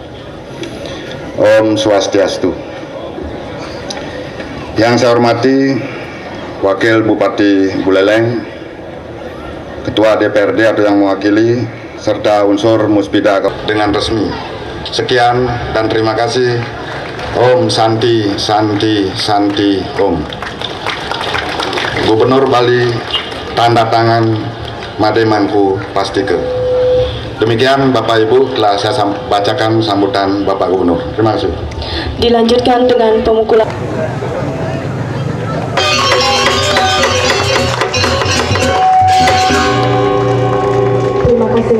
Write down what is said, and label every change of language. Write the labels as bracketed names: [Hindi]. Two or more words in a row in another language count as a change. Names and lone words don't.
[Sanskrit] Om Swastiastu. [Indonesian] Yang saya hormati Wakil Bupati Buleleng, Ketua DPRD atau yang mewakili, serta unsur Musbida dengan resmi. Sekian dan terima kasih. [Sanskrit] Om Santi Santi Santi Om. [Indonesian] Gubernur Bali, tanda tangan Made Mangku Pastike. Demikian Bapak Ibu telah saya bacakan sambutan Bapak Gubernur. Terima kasih. Dilanjutkan dengan pemukulan. Terima kasih.